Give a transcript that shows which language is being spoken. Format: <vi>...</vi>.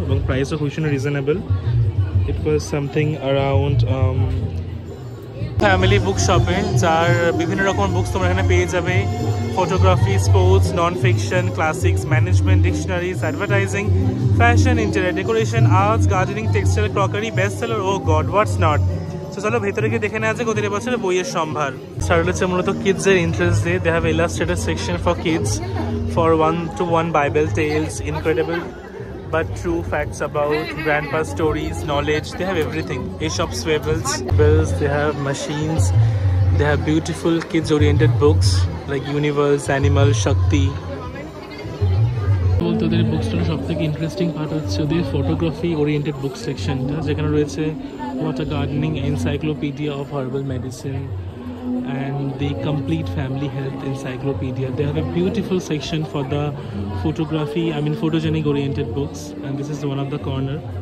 <bn>এবং প্রাইসও ভীষণ reasonable,</bn> <en>it was something around family book শপে,</en> <bn>যার বিভিন্ন রকম বুকস তোমরা এখানে পেয়ে যাবে, photography, sports, non fiction, classics, management, dictionaries, advertising, fashion, interior decoration, arts, gardening, textile, crockery, best seller,</bn> <en>Oh god what's not.</en> <bn>তো চলো ভেতরে গিয়ে দেখে নেওয়া যাক ওদের এবছরে বইয়ের সম্ভার।</bn> <en>Start হচ্ছে মূলত কিডসের ইন্টারেস্ট ডে, they have illustrated section for kids, for 1-to-1 Bible tales, incredible but true facts about grandpa stories, knowledge, they have everything. Aesop fables, they have machines, they have beautiful kids oriented books like Universe, Animal, Shakti.</en> <bn>বলতে ওদের বুক স্টলের সব থেকে interesting part হচ্ছে ওদের photography oriented বুক সেকশনটা, যেখানে রয়েছে water gardening, encyclopedia of herbal medicine, and the complete family health encyclopedia.</bn> <en>They have a beautiful section for the photography, photogenic oriented books, and this is one of the corner.</en>